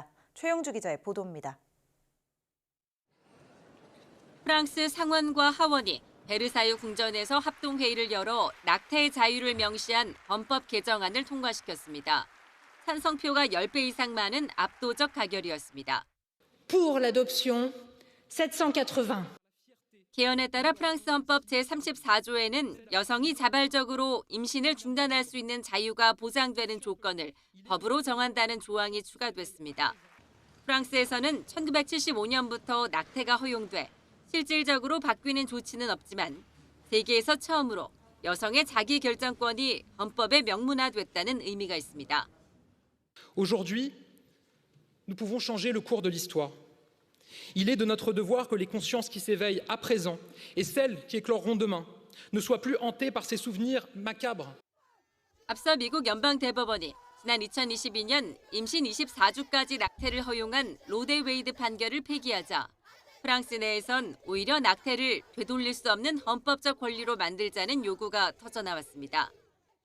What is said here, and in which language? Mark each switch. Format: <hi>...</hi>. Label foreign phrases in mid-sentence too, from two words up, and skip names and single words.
<ko>최영주 기자의 보도입니다. 프랑스 상원과 하원이 베르사유 궁전에서 합동회의를 열어 낙태의 자유를 명시한 헌법 개정안을 통과시켰습니다. 찬성표가 10배 이상 많은 압도적 가결이었습니다.</ko> <fr>Pour l'adoption, 780.</fr> <ko>개헌에 따라 프랑스 헌법 제34조에는 여성이 자발적으로 임신을 중단할 수 있는 자유가 보장되는 조건을 법으로 정한다는 조항이 추가됐습니다. 프랑스에서는 1975년부터 낙태가 허용돼 실질적으로 바뀌는 조치는 없지만 세계에서 처음으로 여성의 자기 결정권이 헌법에 명문화됐다는 의미가 있습니다.</ko> <fr>Aujourd'hui, nous pouvons changer le cours de l'histoire. Il est de notre devoir que les consciences qui s'éveillent à présent et celles qui écloront demain ne soient plus hantées par ces souvenirs macabres.</fr> <ko>앞서 미국 연방대법원이 지난 2022년 임신 24주까지 낙태를 허용한 로데 웨이드 판결을 폐기하자 프랑스 내에선 오히려 낙태를 되돌릴 수 없는 헌법적 권리로 만들자는 요구가 터져나왔습니다.</ko>